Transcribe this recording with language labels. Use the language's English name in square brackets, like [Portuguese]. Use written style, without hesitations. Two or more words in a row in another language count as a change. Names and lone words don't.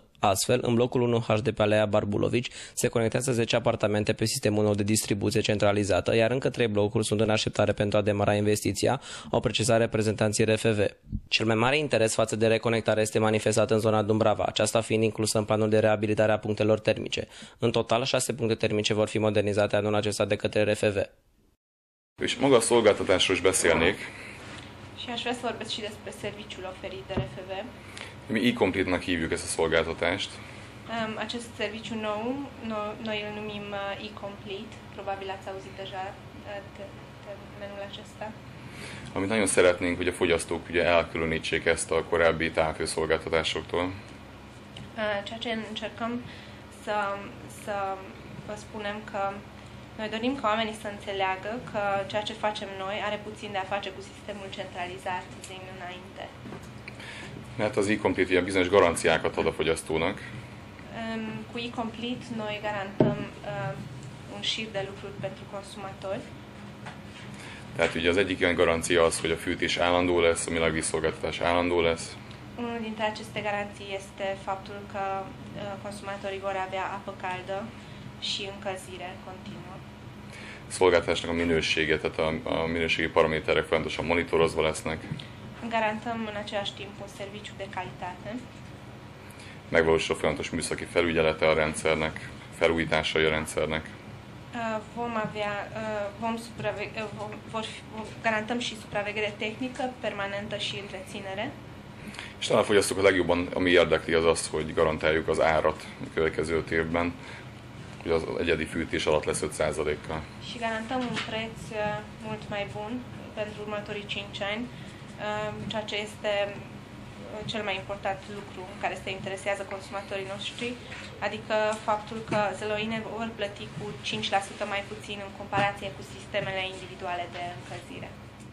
[Romanian] Astfel, în blocul 1H de pe Alea Barbulovici se conectează 10 apartamente pe sistemul nou de distribuție centralizată, iar încă 3 blocuri sunt în așteptare pentru a demara investiția, au precizat reprezentanții RFV. Cel mai mare interes față de reconectare este manifestat în zona Dumbrava, aceasta fiind inclusă în planul de reabilitare a punctelor termice. În total, 6 puncte termice vor fi modernizate anul acesta de către RFV. [Hungarian] És maga a szolgáltatásról is beszélnék. [Romanian] Și aș vrea să vorbesc și despre serviciul oferit de RFV. [Hungarian] Mi e-complete-nak hívjuk ezt a szolgáltatást. [Romanian] Acest serviciu nou, noi îl numim e-complete, probabil ați auzit deja termenul acesta. [Hungarian] Amit nagyon szeretnénk, hogy a fogyasztók ugye elkülönítsék ezt a korábbi távhőszolgáltatásoktól. [Romanian] Ceea ce încercăm să vă spunem că noi dorim ca oamenii să înțeleagă că ceea ce facem noi are puțin de a face cu sistemul centralizat din înainte. [Hungarian] Mert az e-complete ilyen bizonyos garanciákat ad a fogyasztónak. [Romanian] Cu e-complete noi garantăm un șir de lucruri pentru consumatori. [Hungarian] Tehát ugye az egyik ilyen garancia az, hogy a fűtés állandó lesz, a világvízszolgáltatás állandó lesz. [Romanian] Unul dintre aceste garanții este faptul că consumatorii vor avea apă caldă și încălzire continuă. [Hungarian] Szolgáltatásnak a minősége, tehát a minőségi paraméterek folyamatosan monitorozva lesznek. [Romanian] Garantăm în același timp un serviciu de calitate. [Hungarian] Megvalósul a folyamatos műszaki felügyelete a rendszernek, felújításai a rendszernek. [Romanian] Garantăm și supraveghere tehnică, permanentă și întreținere. [Hungarian] És talán a fogyasztók a legjobban, ami érdekli, az az, hogy garantáljuk az árat a következő 5 évben, hogy az egyedi fűtés alatt lesz 5%-kal. [Romanian] Și garantăm un preț mult mai bun pentru următorii 5 ani, ceea ce este cel mai important lucru care se interesează consumatorii noștri, adică faptul că zăloine vor plăti cu 5% mai puțin în comparație cu sistemele individuale de încălzire.